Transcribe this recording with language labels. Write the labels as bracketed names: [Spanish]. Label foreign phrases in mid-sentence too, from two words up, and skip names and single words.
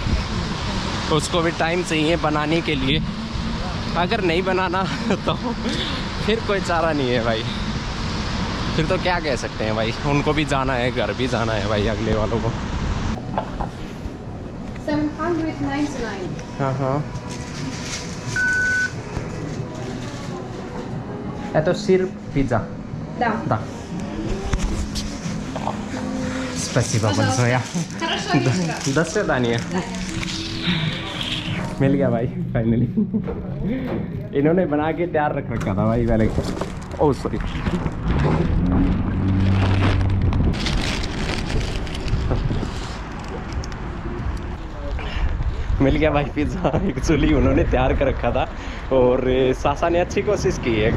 [Hindi] उसको भी टाइम चाहिए बनाने के लिए, अगर नहीं बनाना तो फिर कोई चारा नहीं है भाई, फिर तो क्या कह सकते हैं भाई, उनको भी जाना है, घर भी जाना है भाई अगले वालों को। 799. हाँ हाँ, это सिर्फ पिज़्ज़а. [Russian] Да. Да. Спасибо большое. Хорошо, вечера. До свидания. [Hindi] मिल गया भाई फाइनली। इन्होंने बना के तैयार रख रखा था भाई पहले। [English] oh sorry. [Hindi] मिल गया भाई पिज़्ज़ा, एक्चुअली उन्होंने तैयार कर रखा था और सासा ने अच्छी कोशिश की है।